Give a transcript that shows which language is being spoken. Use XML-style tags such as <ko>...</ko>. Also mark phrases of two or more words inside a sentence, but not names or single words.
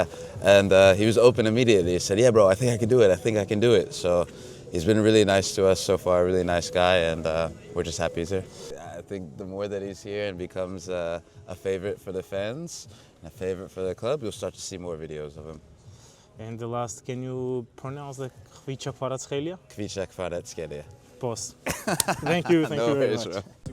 <en>And he was open immediately. He said, yeah, bro, I think I can do it. So he's been really nice to us so far, really nice guy, and we're just happy he's here. I think the more that he's here and becomes a favorite for the fans, and a favorite for the club, you'll start to see more videos of him. And the last, can you pronounce the Ხვიჩა კვარაცხელია? Ხვიჩა კვარაცხელია. Boss. Thank you very much. Bro.</en>